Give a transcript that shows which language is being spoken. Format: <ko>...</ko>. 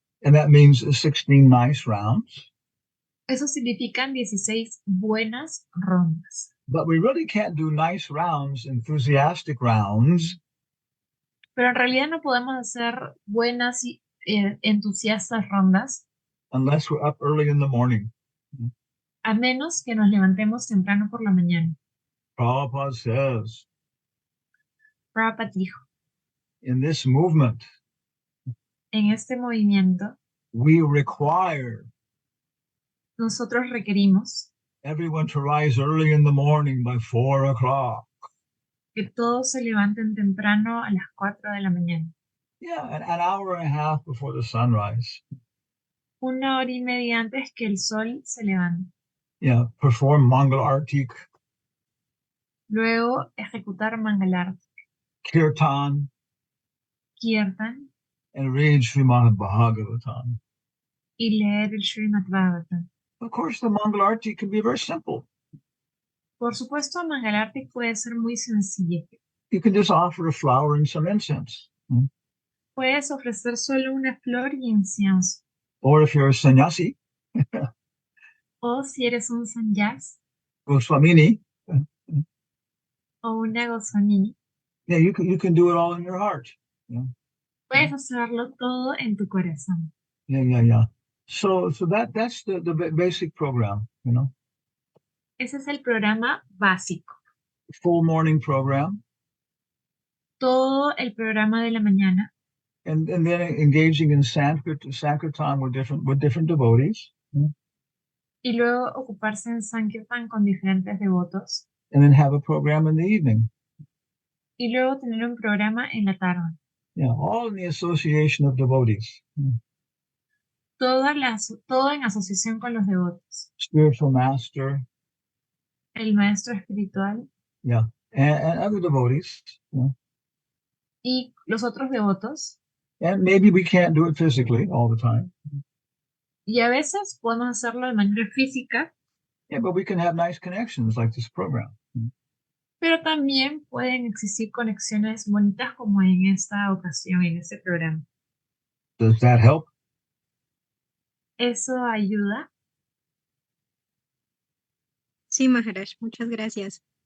<en>And that means 16 nice rounds.</en> <es>Eso significan 16 buenas rondas.</es> <en>But we really can't do nice rounds, enthusiastic rounds.</en> <es>Pero en realidad no podemos hacer buenas y entusiastas rondas.</es> <en>Unless we're up early in the morning.</en> <es>A menos que nos levantemos temprano por la mañana.</es> <en>Prabhupada says,</en> <es>Prabhupada dijo,</es> <en>in this movement,</en> <es>en este movimiento,</es> <en>we require</en> <es>nosotros requerimos</es> <en>everyone to rise early in the morning by 4 o'clock.</en> <es>que todos se levanten temprano a las 4 de la mañana.</es> <en>Yeah, an hour and a half before the sunrise.</en> <es>1 hora y media antes que el sol se levante.</es> <en>Yeah, perform Mangal Artik,</en> <es>Luego ejecutar Mangalarti,</es> <en>Kirtan,</en> <es>Kirtan</es> <en>and read Srimad Bhagavatam.</en> <es>y leer el Srimad Bhagavatam.</es> <en>Of course, the Mangal Artik can be very simple.</en> <es>Por supuesto, Mangalarti puede ser muy sencilla.</es> <en>You can just offer a flower and some incense.</en> <es>Puedes ofrecer solo una flor y incienso.</es> <en>Or if you're a sannyasi,</en> <es>O si eres un sannyas</es> <en>Goswamini,</en> <es>o una goswamini,</es> <en>yeah, you can do it all in your heart.</en> <es>puedes hacerlo todo en tu corazón.</es> <en>Yeah. So that's the basic program,</en> <es>Ese es el programa básico.</es> <en>Full morning program.</en> <es>Todo el programa de la mañana.</es> <en>And then engaging in Sankirtan with different devotees.</en> <es>Y luego ocuparse en Sankirtan con diferentes devotos.</es> <en>And then have a program in the evening.</en> <es>Y luego tener un programa en la tarde.</es> <en>Yeah, all in the association of devotees.</en> <es>Todo en asociación con los devotos.</es> <en>Spiritual master.</en> <es>El maestro espiritual.</es> <en>Yeah, and other devotees.</en> <es>Y los otros devotos.</es> <en>And maybe we can't do it physically all the time.</en> <es>Y a veces podemos hacerlo de manera física.</es> <en>Yeah, but we can have nice connections like this program.</en> <es>Pero también pueden existir conexiones bonitas como en esta ocasión, en este programa.</es> <en>Does that help?</en> <es>¿Eso ayuda? Sí, Maharaj, muchas gracias.</es>